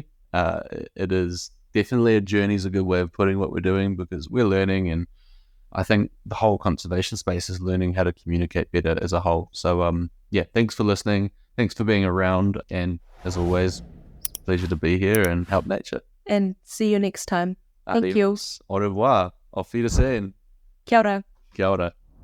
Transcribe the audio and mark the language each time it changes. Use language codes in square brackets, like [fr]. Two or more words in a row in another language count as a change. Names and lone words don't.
[en] It is definitely a journey is a good way of putting what we're doing, because we're learning, and I think the whole conservation space is learning how to communicate better as a whole. So, yeah, thanks for listening. Thanks for being around. And as always, pleasure to be here and help nature. And see you next time. Thank Adios. you. [fr] Au revoir. [de] Auf Wiedersehen. [mi] Kia ora. Kia ora.